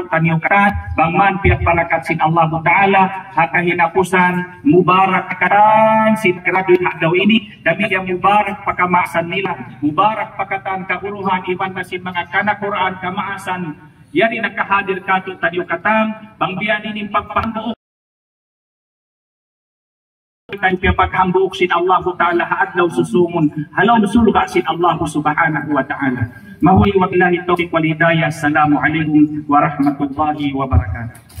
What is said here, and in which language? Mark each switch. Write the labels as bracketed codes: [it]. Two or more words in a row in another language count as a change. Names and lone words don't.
[tsg] taniyo katan, bangman piat balakat sin [ar] الله تعالى, [tsg] hakahinapusan mubarak katan sin kerabi daw ini, dami yang mubarak pakamasan nila, mubarak pakatan kauruhan iban na sin mga kana Quran kamaasan, yan nakahadir kato taniyo katang, bang biyan ini pagpambuok kan paghambuok sin [ar] الله تعالى [tsg] haadlaw susumun halaw sulga sin [ar] الله سبحانه وتعالى. ماهوي وبالله التوفيق والهداية. السلام عليكم ورحمة الله وبركاته.